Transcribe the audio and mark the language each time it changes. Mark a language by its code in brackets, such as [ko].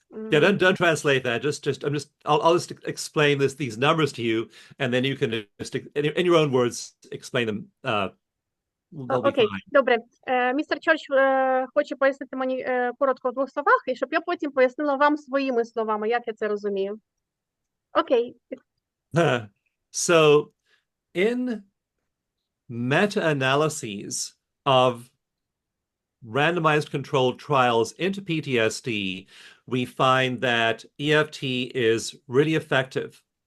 [en] Yeah, don't translate that. I'll just explain these numbers to you, and then you can just in your own words explain them. [uk] Окей, добре. Містер Черч хоче пояснити мені коротко в двох словах, і щоб я потім пояснила вам своїми словами, як я це розумію. Окей. [en] So, in meta-analyses of randomized controlled trials into PTSD, we find that EFT is really effective.